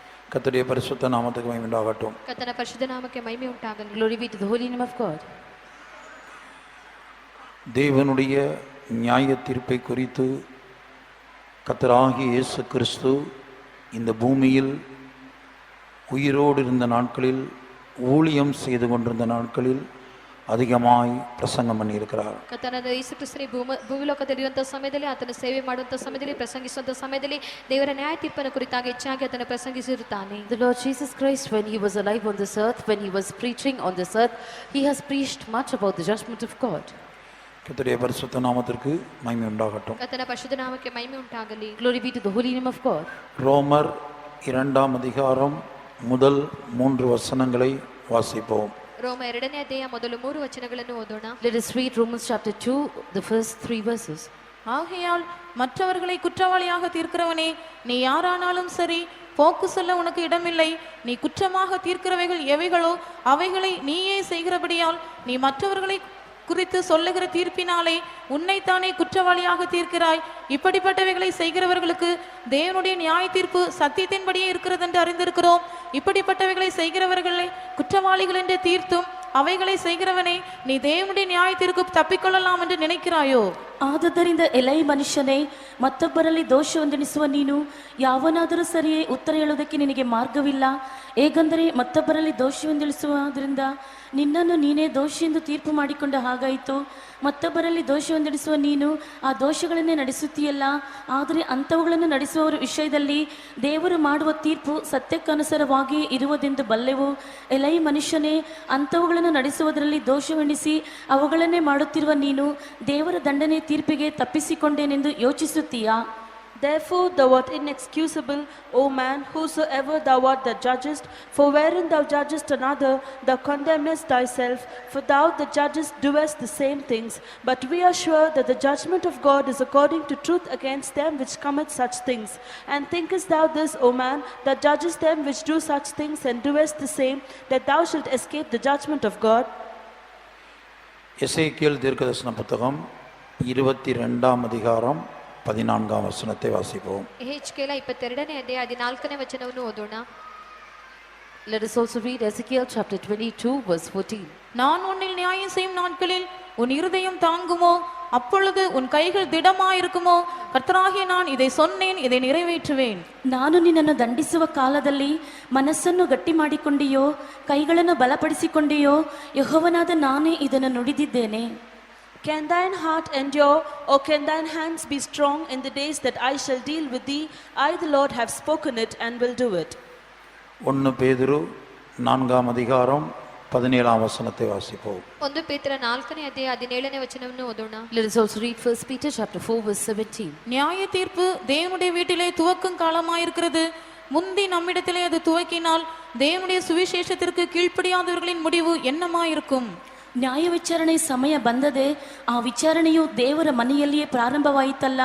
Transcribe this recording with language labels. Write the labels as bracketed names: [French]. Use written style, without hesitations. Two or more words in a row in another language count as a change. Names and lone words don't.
[Tamil] கர்த்தருடைய பரிசுத்த நாமத்துக்கு மகிமை உண்டாகட்டும். [Kannada] ಕರ್ತನ ಪರಿಶುದ್ಧ ನಾಮಕ್ಕೆ ಮಹಿಮೆ ಉಂಟಾಗಲಿ. [English] Glory be to the holy name of God. [Tamil] தேவனுடைய நியாய தீர்ப்பை குறித்து கர்த்தராகிய இயேசு கிறிஸ்து இந்த பூமியில் உயிரோடு இருந்த நாட்களில், ஊழியம் செய்து கொண்டிருந்த நாட்களில் அதிகமாய் பிரசங்கம் பண்ணியிருக்கிறார். [Kannada] ಕರ್ತನಾದ ಯೇಸು ಕ್ರಿಸ್ತನೇ ಭೂಲೋಕದಲ್ಲಿರುವಂತಹ ಸಮಯದಲ್ಲಿ, ಆತನ ಸೇವೆ ಮಾಡುವಂತಹ ಸಮಯದಲ್ಲಿ, ಪ್ರಸಂಗಿಸುವಂತಹ ಸಮಯದಲ್ಲಿ ದೇವರ ನ್ಯಾಯ ತೀರ್ಪನ್ನು ಕುರಿತಾಗಿ ಹೆಚ್ಚಾಗಿ ಆತನ ಪ್ರಸಂಗಿಸಿರುತ್ತಾನೆ. [English] The Lord Jesus Christ, when he was alive on this earth, when he was preaching on this earth, he has preached much about the judgment of God. [Tamil] கர்த்தருடைய பரிசுத்த நாமத்திற்கு மகிமை உண்டாகட்டும். [Kannada] ಕರ್ತನ ಪರಿಶುದ್ಧ ನಾಮಕ್ಕೆ ಮಹಿಮೆ ಉಂಟಾಗಲಿ. [English] Glory be to the holy name of God. [Tamil] ரோமர் 2ஆம் அதிகாரம் முதல் 3 வசனங்களை வாசிப்போம். [Kannada] ರೋಮ 2ನೇ ಅಧ್ಯಾಯ ಮೊದಲು 3 ವಚನಗಳನ್ನು ಓದೋಣ. [English] Let us read Romans chapter 2, the first 3 verses. [Tamil] ஆகையால் மற்றவர்களை குற்றவாளியாக தீர்க்கிறவனே, நீ யாரானாலும் சரி, போக்கு சொல்ல உனக்கு இடமில்லை. நீ குற்றமாக தீர்க்கிறவைகள் எவைகளோ அவைகளை நீயே செய்கிறபடியால் நீ மற்றவர்களை குறித்து சொல்லுகிற தீர்ப்பினாலே உன்னைத்தானே குற்றவாளியாக தீர்க்கிறாய். இப்படிப்பட்டவைகளை செய்கிறவர்களுக்கு தேவனுடைய நியாய தீர்ப்பு சத்தியத்தின்படியே இருக்கிறது என்று அறிந்திருக்கிறோம். இப்படிப்பட்டவைகளை செய்கிறவர்களை குற்றவாளிகள் என்று தீர்த்தும் அவைகளை செய்கிறவனே, நீ தேவனுடைய நியாயத்திற்கு ತಪ್ಪಿಕೊಳ್ಳலாம் என்று நினைக்கிறாயோ? [Kannada] ಆದುದರಿಂದ ಎಲೈ ಮನುಷ್ಯನೇ, ಮತ್ತೊಬ್ಬರಲ್ಲಿ ದೋಷವೊಂದೆಣಿಸುವ ನೀನು ಯಾವನಾದರೂ ಸರಿಯೇ ಉತ್ತರ ಹೇಳುವುದಕ್ಕೆ ನಿನಗೆ ಮಾರ್ಗವಿಲ್ಲ. ಹೇಗೆಂದರೆ ಮತ್ತೊಬ್ಬರಲ್ಲಿ ದೋಷವೊಂದೆಣಿಸುವುದರಿಂದ ನಿನ್ನನ್ನು ನೀನೇ ದೋಷಿ ಎಂದು ತೀರ್ಪು ಮಾಡಿಕೊಂಡ ಹಾಗಾಯಿತು. ಮತ್ತೊಬ್ಬರಲ್ಲಿ ದೋಷವೊಂದೆಣಿಸುವ ನೀನು ಆ ದೋಷಗಳನ್ನೇ ನಡೆಸುತ್ತೀಯಲ್ಲ. ಆದರೆ ಅಂಥವುಗಳನ್ನು ನಡೆಸುವವರ ವಿಷಯದಲ್ಲಿ ದೇವರು ಮಾಡುವ ತೀರ್ಪು ಸತ್ಯಕ್ಕನುಸಾರವಾಗಿಯೇ ಇರುವುದೆಂದು ಬಲ್ಲೆವು. ಎಲೈ ಮನುಷ್ಯನೇ, ಅಂಥವುಗಳನ್ನು ನಡೆಸುವುದರಲ್ಲಿ ದೋಷವೆಣಿಸಿ ಅವುಗಳನ್ನೇ ಮಾಡುತ್ತಿರುವ ನೀನು ದೇವರ ದಂಡನೆ ತೀರ್ಪಿಗೆ ತಪ್ಪಿಸಿಕೊಂಡೇನೆಂದು ಯೋಚಿಸುತ್ತೀಯಾ? [English] Therefore thou art inexcusable, O man, whosoever thou art that judgest. For wherein thou judgest another, thou condemnest thyself. For thou that judgest doest the same things. But we are sure that the judgment of God is according to truth against them which commit such things. And thinkest thou this, O man, that judgest them which do such things, and doest the same, that thou shalt escape the judgment of God? [Tamil] எசேக்கியேல் தீர்க்கதரிசன புத்தகம் 22ஆம் அதிகாரம் 14ஆம் வசனத்தை வாசிப்போம். [Kannada] ಯೆಹೆಜ್ಕೇಲ 22ನೇ ಅಧ್ಯಾಯ 14ನೇ ವಚನವನ್ನು ಓದೋಣ. [English] Let us also read Ezekiel chapter 22 verse 14. [Tamil] நான் உன்னில் நியாயம் செய்யும் நாட்களில் உன் இருதயம் தாங்குமோ? அப்பொழுது உன் கைகள் திடமாயிருக்குமோ? கர்த்தராகிய நான் இதை சொன்னேன், இதை நிறைவேற்றுவேன். [Kannada] ನಾನು ನಿನ್ನನ್ನು ದಂಡಿಸುವ ಕಾಲದಲ್ಲಿ ಮನಸ್ಸನ್ನು ಗಟ್ಟಿ ಮಾಡಿಕೊಂಡಿಯೋ, ಕೈಗಳನ್ನು ಬಲಪಡಿಸಿಕೊಂಡಿಯೋ? ಯೆಹೋವನಾದ ನಾನೇ ಇದನ್ನು ನುಡಿದಿದ್ದೇನೆ. [English] Can thine heart endure, or can thine hands be strong in the days that I shall deal with thee? I the Lord have spoken it and will do it. [Tamil] 1 பேதுரு 4ஆம் அதிகாரம் 17ஆம் வசனத்தை வாசிப்போம். [Kannada] 1 ಪೇತ್ರ 4ನೇ ಅಧ್ಯಾಯ 17ನೇ ವಚನವನ್ನು ಓದೋಣ. [English] Let us also read 1 Peter chapter 4 verse 17. [Tamil] நியாய தீர்ப்பு தேவனுடைய வீட்டிலே துவக்கும் காலமாயிருக்கிறது. முந்தி நம்மிடத்திலே அது துவக்கினால் தேவனுடைய சுவிசேஷத்திற்கு கீழ்ப்படியாதவர்களின் முடிவு என்னமாயிருக்கும்? [Kannada] ನ್ಯಾಯ ವಿಚಾರಣೆ ಸಮಯ ಬಂದದೆ. ಆ ವಿಚಾರಣೆಯು ದೇವರ ಮನೆಯಲ್ಲಿಯೇ ಪ್ರಾರಂಭವಾಯಿತಲ್ಲ.